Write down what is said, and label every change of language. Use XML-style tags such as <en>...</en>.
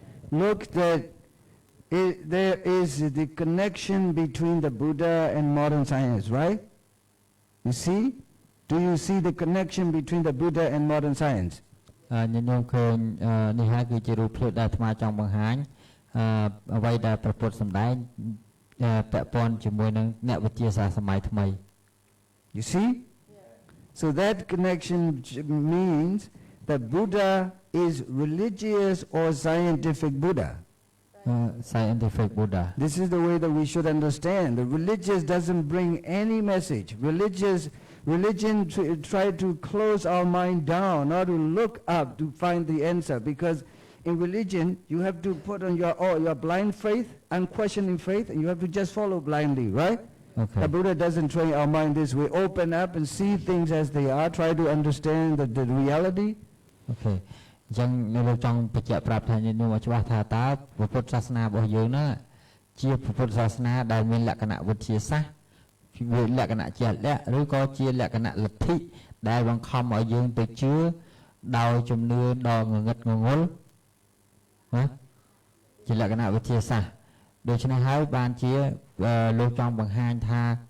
<en>Look that there is the connection between the Buddha and modern science, right? You see? Do you see the connection between the Buddha and modern science?</en> <km>ញញោមឃើញនេះហើយគឺជារូបភាពដែលអាត្មាចង់បង្ហាញអ្វីដែលព្រះពុទ្ធសម្ដែងពាក់ព័ន្ធជាមួយនឹងអ្នកវិទ្យាសាស្ត្រសម័យថ្មី</km> <en>You see? So that connection means that Buddha is religious or scientific Buddha. Scientific Buddha. This is the way that we should understand. The religious doesn't bring any message. Religion try to close our mind down, not to look up to find the answer. Because in religion, you have to put on your blind faith, unquestioning faith, and you have to just follow blindly, right? Okay. The Buddha doesn't train our mind this way. Open up and see things as they are. Try to understand the reality. Okay.</en> <km>អញ្ចឹងនៅលោកចង់បញ្ជាក់ប្រាប់ថាញាតិញោមឲ្យច្បាស់ថាតើពុទ្ធសាសនារបស់យើងណាជាពុទ្ធសាសនាដែលមានលក្ខណៈវិទ្យាសាស្ត្រជាលក្ខណៈជាក់លាក់ឬក៏ជាលក្ខណៈលទ្ធិដែលបង្ខំឲ្យយើងទៅជឿដោយជំនឿដ៏ងងឹតងងុលណាជាលក្ខណៈវិទ្យាសាស្ត្រដូច្នេះហើយបានជាលោកចង់បង្ហាញថា</km>